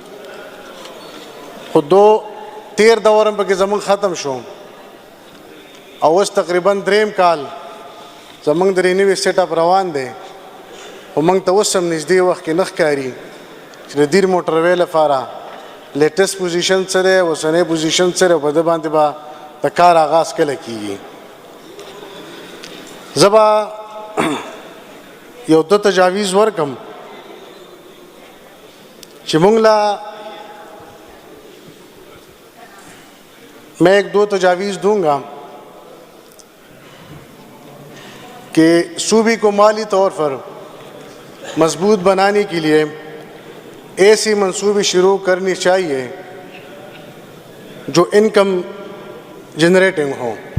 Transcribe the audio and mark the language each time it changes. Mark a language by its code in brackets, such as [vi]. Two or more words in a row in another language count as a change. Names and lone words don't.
[ps] خو 13 دور هم پکې زمونږ ختم شو او اوس تقریبا 3 کال زمونږ د رینوي سیټ اپ روان دی خو موږ ته اوس هم نږدې وخت کې نه ښکاري چې د دیر موټروے لپاره [en] latest position [ps] څه دی اوسنی پوزیشن څه دی او په ده باندې به د کار آغاز کله کېږي. زه به یو 2 تجاویز ورکم چې موږ لا [ur] میں 1-2 تجاویز دوں گا کہ صوبے کو مالی طور پر مضبوط بنانے کے لیے ایسی منصوبے شروع کرنی چاہیے جو [en] income generating [ur] ہوں.